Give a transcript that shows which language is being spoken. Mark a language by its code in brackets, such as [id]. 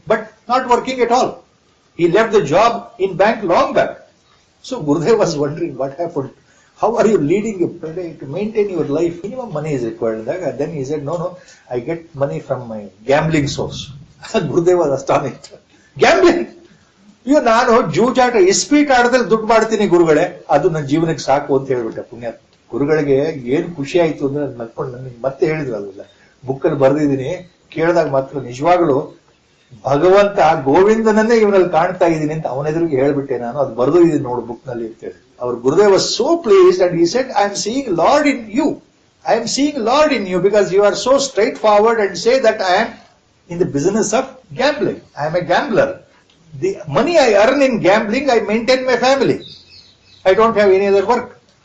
[en] But not working at all. He left the job in bank long back. So Gurudev was wondering what happened. How are you leading a day to maintain your life? Minimum money is required. Then he said, no, I get money from my gambling source. Gurudev was astonished. Gambling? [kn] ಈಗ ನಾನು ಜೂಜಾಟ ಇಸ್ಪೀಟ್ ಆಟದಲ್ಲಿ ದುಡ್ಡು ಮಾಡ್ತೀನಿ ಗುರುಗಳೇ, ಅದು ನನ್ನ ಜೀವನಕ್ಕೆ ಸಾಕು ಅಂತ ಹೇಳ್ಬಿಟ್ಟೆ. ಪುಣ್ಯ ಗುರುಗಳಿಗೆ ಏನ್ ಖುಷಿ ಆಯ್ತು ಅಂದ್ರೆ ನಡ್ಕೊಂಡು ನನಗೆ ಮತ್ತೆ ಹೇಳಿದ್ರು. ಅದೆಲ್ಲ ಬುಕ್ಕಲ್ಲಿ ಬರೆದಿದ್ದೀನಿ, ಕೇಳಿದಾಗ ಮಾತ್ರ ನಿಜವಾಗ್ಲೂ ಭಗವಂತ ಗೋವಿಂದನನ್ನೇ ಇವನಲ್ಲಿ ಕಾಣ್ತಾ ಇದ್ದೀನಿ ಅಂತ ಅವನೆದುರಿಗೆ ಹೇಳ್ಬಿಟ್ಟೆ ನಾನು. ಅದು ಬರೆದು ಇದೀನಿ ನೋಡು ಬುಕ್ ನಲ್ಲಿ ಇರ್ತೇವೆ. [en] Our Gurudev was so pleased and he said, I am seeing Lord in you. I am seeing Lord in you because you are so straightforward and say that I am in the business of gambling. I am a gambler. The money I earn in gambling, I maintain my family. I don't have any other work.